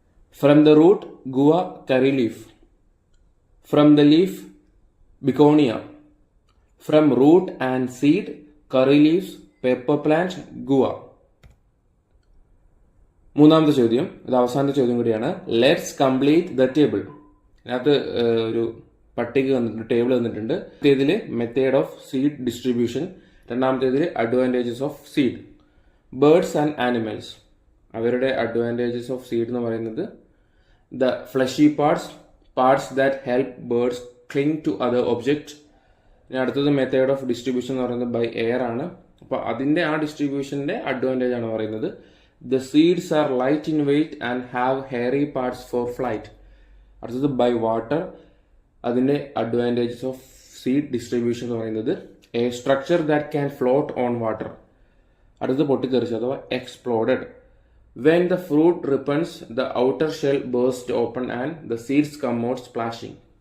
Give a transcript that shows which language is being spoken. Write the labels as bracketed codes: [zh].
[en] From the root, guava, curry leaf. From the leaf, begonia. From root and seed, curry leaves, pepper plant, guava. [ml] മൂന്നാമത്തെ ചോദ്യം, ഇത് അവസാനത്തെ ചോദ്യം കൂടിയാണ്. [en] Let's complete the table. [ml] അതിനകത്ത് ഒരു പട്ടിക വന്നിട്ടുണ്ട്, ടേബിൾ വന്നിട്ടുണ്ട്. ഇതിൽ [en] method of seed distribution, [ml] രണ്ടാമത്തേതിൽ [en] Advantages of seed. Birds and animals, [ml] അവരുടെ [en] advantages of seed [ml] എന്ന് പറയുന്നത് [en] The fleshy parts that help birds cling to other object. [ml] ഇനി അടുത്തത് [en] method of distribution [ml] എന്ന് പറയുന്നത് [en] by air [ml] ആണ്. അപ്പോൾ അതിൻ്റെ ആ ഡിസ്ട്രിബ്യൂഷൻ്റെ അഡ്വാൻറ്റേജ് ആണ് പറയുന്നത്. [en] The seeds are light in weight and have hairy parts for flight. [ml] അടുത്തത് [en] By water. [ml] അതിൻ്റെ [en] advantages of seed distribution [ml] എന്ന് പറയുന്നത് [en] A structure that can float on water. [ml] അടുത്തത് പൊട്ടിത്തെറിച്ച് അഥവാ [en] Exploded. When the fruit ripens the outer shell burst open and the seeds come out splashing.